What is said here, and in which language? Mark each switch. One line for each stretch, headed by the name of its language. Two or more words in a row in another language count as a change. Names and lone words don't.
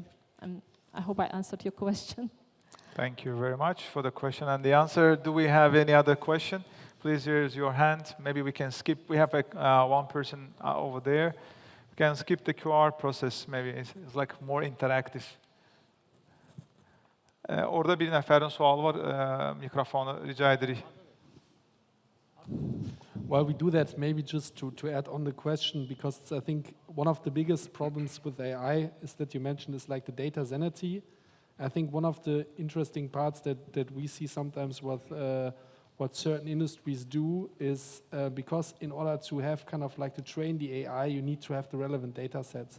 English: And I hope I answered your question. Thank you very much for the question and the answer. Do we have any other question? Please raise your hand. Maybe we can skip. We have one person over there. We can skip the QR process. Maybe it's like more interactive.
Azerbaijani: Orada bir nəfərin sualı var. Mikrofonu rica edirik.
English: Well, we do that maybe just to add on the question, because I think one of the biggest problems with AI is that you mentioned is like the data sanity. I think one of the interesting parts that we see sometimes with what certain industries do is because in order to have kind of like to train the AI, you need to have the relevant data sets.